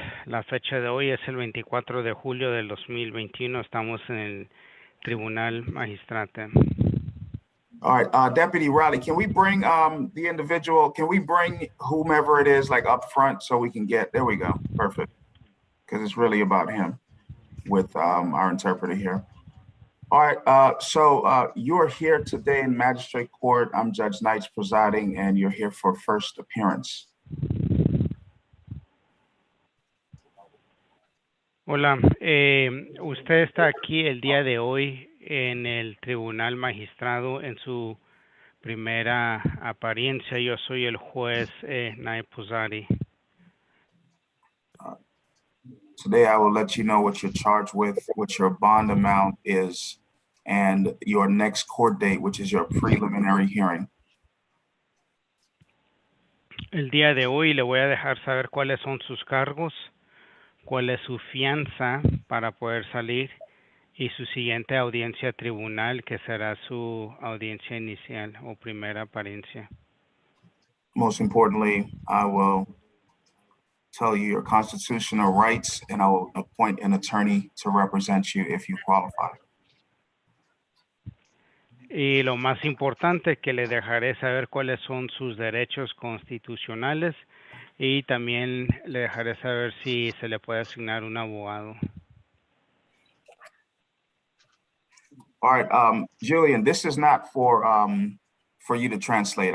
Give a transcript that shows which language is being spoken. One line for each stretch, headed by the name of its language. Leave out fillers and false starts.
Spanish: La fecha de hoy es el 24 de julio del 2021. Estamos en el Tribunal Magistrate.
English: All right, Deputy Riley, can we bring the individual, can we bring whomever it is like up front so we can get, there we go, perfect. Because it's really about him with our interpreter here. All right, so you're here today in Magistrate Court. I'm Judge Knights presiding, and you're here for first appearance.
Spanish: Hola, usted está aquí el día de hoy en el Tribunal Magistrado en su primera apariencia. Yo soy el juez Naib Puzari.
English: Today, I will let you know what you're charged with, what your bond amount is, and your next court date, which is your preliminary hearing.
Spanish: El día de hoy le voy a dejar saber cuáles son sus cargos, cuál es su fianza para poder salir y su siguiente audiencia tribunal, que será su audiencia inicial o primera apariencia.
English: Most importantly, I will tell you your constitutional rights, and I will appoint an attorney to represent you if you qualify.
Spanish: Y lo más importante, que le dejaré saber cuáles son sus derechos constitucionales y también le dejaré saber si se le puede asignar un abogado.
English: All right, Julian, this is not for you to translate.